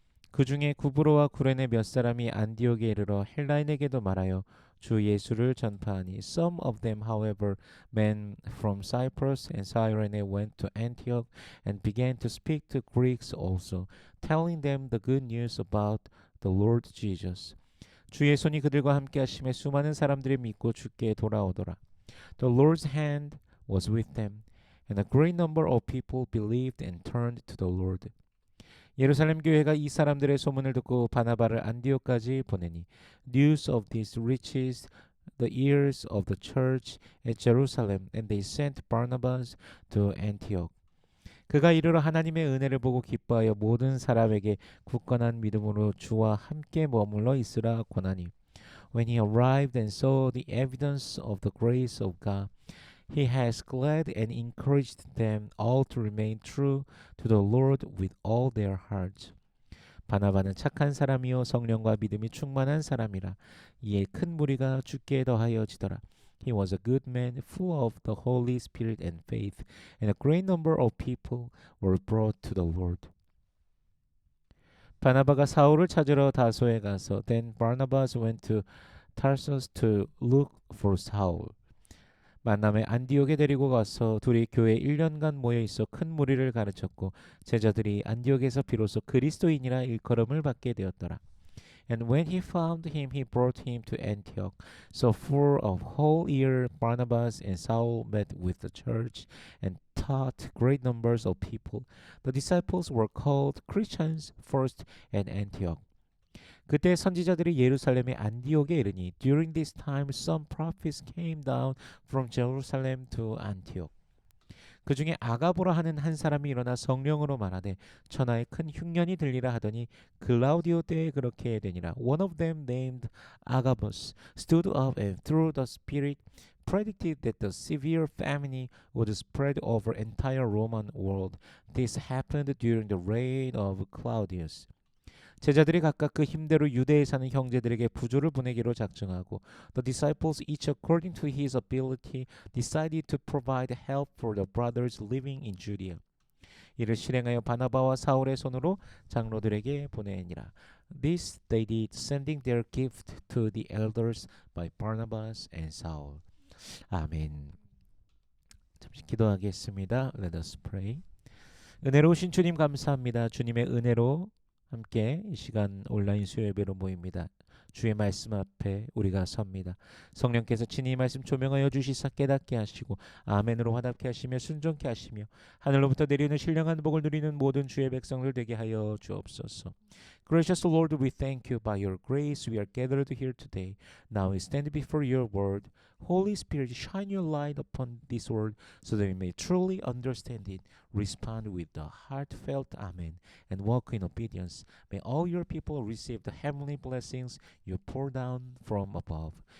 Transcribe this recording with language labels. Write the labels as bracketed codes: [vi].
[ko] 그 중에 구브로와 구레네 몇 사람이 안디옥에 이르러 헬라인에게도 말하여 주 예수를 전파하니 [en] Some of them, however, men from Cyprus and Cyrene went to Antioch and began to speak to Greeks also, telling them the good news about the Lord Jesus. [ko] 주의 손이 그들과 함께 하심에 수많은 사람들이 믿고 주께 돌아오더라. [en] The Lord's hand was with them, and a great number of people believed and turned to the Lord. [ko] 예루살렘 교회가 이 사람들의 소문을 듣고 바나바를 안디옥까지 보내니 [en] News of this reaches the ears of the church at Jerusalem, and they sent Barnabas to Antioch. [ko] 그가 이르러 하나님의 은혜를 보고 기뻐하여 모든 사람에게 굳건한 믿음으로 주와 함께 머물러 있으라 권하니 [en] When he arrived and saw the evidence of the grace of God, he has glad and encouraged them all to remain true to the Lord with all their hearts. [ko] 바나바는 착한 사람이요 성령과 믿음이 충만한 사람이라. 이에 큰 무리가 주께 더하여지더라. [en] He was a good man, full of the Holy Spirit and faith, and a great number of people were brought to the Lord. [ko] 바나바가 사울을 찾으러 다소에 가서 [en] Then Barnabas went to Tarsus to look for Saul. [ko] 만남에 안디옥에 데리고 가서 둘이 교회 1년간 모여 있어 큰 무리를 가르쳤고 제자들이 안디옥에서 비로소 그리스도인이라 일컬음을 받게 되었더라. [en] And when he found him, he brought him to Antioch. So for a whole year, Barnabas and Saul met with the church and taught great numbers of people. The disciples were called Christians first at Antioch. [ko] 그때 선지자들이 예루살렘의 안디옥에 이르니 [en] During this time some prophets came down from Jerusalem to Antioch. [ko] 그 중에 아가보라 하는 한 사람이 일어나 성령으로 말하되 천하에 큰 흉년이 들리라 하더니 글라우디오 때에 그렇게 되니라. [en] One of them named Agabus stood up and through the spirit predicted that the severe famine would spread over entire Roman world. This happened during the reign of Claudius. [ko] 제자들이 각각 그 힘대로 유대에 사는 형제들에게 부조를 보내기로 작정하고 [en] The disciples each according to his ability decided to provide help for the brothers living in Judea. [ko] 이를 실행하여 바나바와 사울의 손으로 장로들에게 보내니라. [en] This they did, sending their gift to the elders by Barnabas and Saul. [ko] 아멘. 잠시 기도하겠습니다. [en] Let us pray. [ko] 은혜로우신 주님 감사합니다. 주님의 은혜로 함께 이 시간 온라인 수요예배로 모입니다. 주의 말씀 앞에 우리가 섭니다. 성령께서 친히 이 말씀 조명하여 주시사 깨닫게 하시고 아멘으로 화답게 하시며 순종케 하시며 하늘로부터 내리는 신령한 복을 누리는 모든 주의 백성들 되게 하여 주옵소서. [en] Gracious Lord, we thank you. By your grace we are gathered here today. Now we stand before your word. Holy Spirit, shine your light upon this word so that we may truly understand it, respond with the heartfelt amen, and walk in obedience. May all your people receive the heavenly blessings you pour down from above.